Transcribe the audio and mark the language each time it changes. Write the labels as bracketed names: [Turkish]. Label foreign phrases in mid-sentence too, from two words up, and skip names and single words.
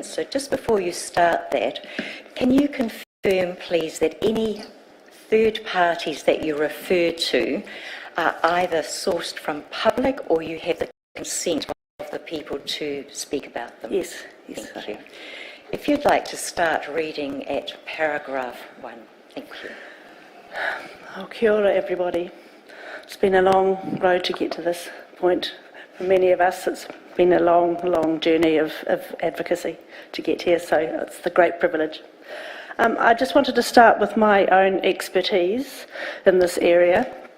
[English] So just before you start that, can you confirm, please, that any third parties that you refer to are either sourced from public or you have the consent of the people to speak about them? Yes. Thank you. If you'd like to start reading at paragraph 1. Thank you. [Māori] Oh, kia ora, [English] everybody. It's been a long road to get to this point. For many of us, it's been a long, long journey of advocacy to get here, so it's a great privilege. I just wanted to start with my own expertise in this area.